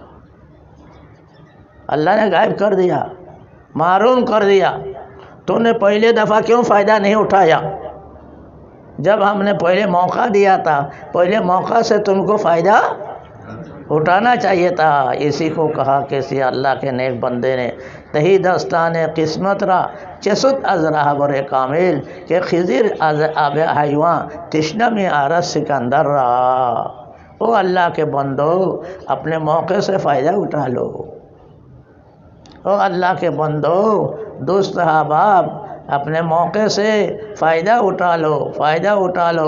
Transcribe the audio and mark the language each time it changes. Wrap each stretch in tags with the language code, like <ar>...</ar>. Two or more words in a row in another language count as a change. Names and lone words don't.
<ur>اللہ نے غائب کر دیا، معروم کر دیا۔ تو نے پہلے دفعہ کیوں فائدہ نہیں اٹھایا؟ جب ہم نے پہلے موقع دیا تھا، پہلے موقع سے تم کو فائدہ اٹھانا چاہیے تھا۔ اسی کو کہا کسی اللہ کے نیک بندے نے،</ur> <fa>تہی دستان قسمت را چسد از رہبر کامل، کہ خضر از آب حیوان تشنہ میں آرس سکندر را۔</fa> <ur>او اللہ کے بندو، اپنے موقع سے فائدہ اٹھا لو۔ او اللہ کے بندو، دوست احباب، اپنے موقع سے فائدہ اٹھا لو، فائدہ اٹھا لو۔</ur>